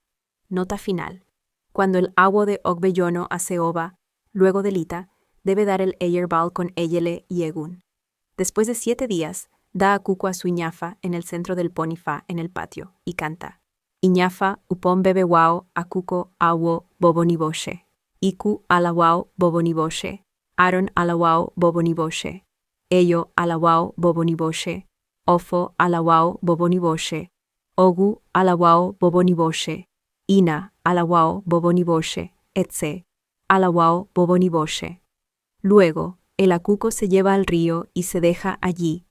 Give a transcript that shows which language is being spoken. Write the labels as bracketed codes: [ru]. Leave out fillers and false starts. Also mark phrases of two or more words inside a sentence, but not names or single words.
[es] Nota final. Cuando el Awo de Okbeyono hace ova, luego de Lita, debe dar el Eyerbal con Eyele y Egun. Después de 7 días, da a Kuko a su iñafa en el centro del Ponifa en el patio y canta: [luq] Iñafa upon bebe wao akuko awo boboniboshe. Iku alawao boboniboshe. Aaron alawao boboniboshe. Ello alawao boboniboshe. Ofo alawao boboniboshe. Ogu alawao boboniboshe. Ina alawao boboniboshe. Etc. Alawao boboniboshe. [es] Luego, el akuko se lleva al río y se deja allí,